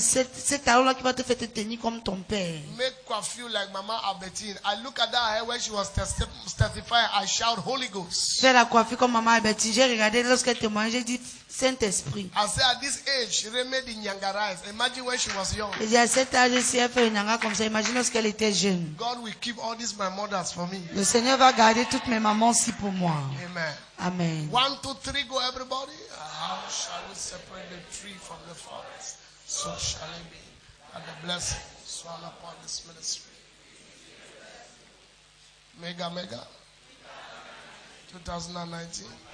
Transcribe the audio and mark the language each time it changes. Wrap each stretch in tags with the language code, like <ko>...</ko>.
<fr>C'est talon-là qui va te faire te tenir comme ton père.</fr> <en>Make her feel like Mama Albertine. I look at that hair when she was testifying. I shout Holy Ghost.</en> <fr>Fais la coiffure comme maman Albertine. J'ai regardé lorsqu'elle témoignait, j'ai dit Saint-Esprit.</fr> <en>I said at this age, she made the Nyanga rice. Imagine when she was young.</en> <fr>Et à cet âge, si elle fait une nyanga comme ça, imagine lorsqu'elle était jeune.</fr> <en>God will keep all these my mothers for me.</en> <fr>Le Seigneur va garder toutes mes mamans aussi pour moi.</fr> <en>Amen.</en> <fr>Amen.</fr> <en>1, 2, 3, go everybody. How shall we separate the tree from the forest? So shall it be. And the blessing swell upon this ministry. Mega. 2019.</en>